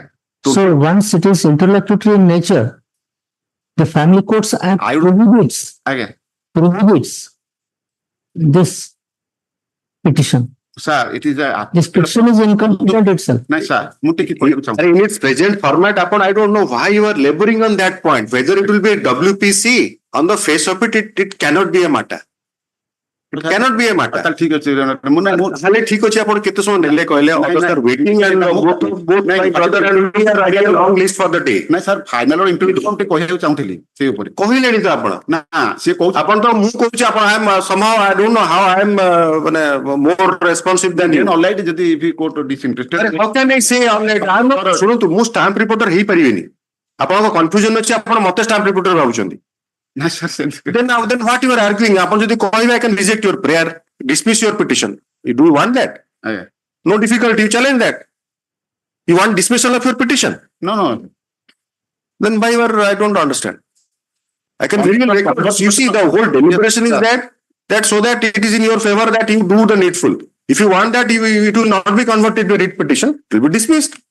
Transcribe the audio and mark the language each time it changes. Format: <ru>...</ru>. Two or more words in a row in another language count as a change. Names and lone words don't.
<en>So once it is interlocutory in nature, the Family Courts Act prohibits this petition. Sir, it is this petition is incomplete itself. No, sir. In its present format, I don't know why you are laboring on that point. Whether it will be a WPC, on the face of it, it cannot be a matter. It cannot be a matter.</en> <or>ठीक ଅଛି ଖାଲି ଠିକ ଅଛି ଆପଣ କେତେ ସମୟ ନେଲେ କହିଲେ</or> <en>others are waiting and both my brother and we are writing a long list for the day</en> <or>ନାଇଁ ସାର୍</or> <en>final implementation</en> <or>ଟେ କହିବାକୁ ଚାହୁଁଥିଲି ସେ ଉପରେ କହିଲେଣି ତ ଆପଣ ନା ସେ କହୁଛି ଆପଣ ତ ମୁଁ କହୁଛି ଆପଣ I</or> <en>am somehow I don't know how I am ମାନେ more responsive than you alright ଯଦି if you court disinterested how can I say alright I am not</en> <or>ଶୁଣନ୍ତୁ ମୁଁ ଷ୍ଟାମ୍ପ ରିପୋର୍ଟର ହେଇପାରିବିନି ଆପଣଙ୍କ କନଫ୍ୟୁଜନ ଅଛି ଆପଣ ମତେ ଷ୍ଟାମ୍ପ ରିପୋର୍ଟର ଭାବୁଛନ୍ତି</or> <en>then what you are arguing upon</en> <or>ଯଦି କହିବା</or> <en>I can reject your prayer dismiss your petition do you want that no difficulty you challenge that you want dismissal of your petition no then why you are I don't understand I can really you see the whole deliberation is that so that it is in your favor that you do the needful if you want that it will not be converted to a writ petition it will be dismissed</en>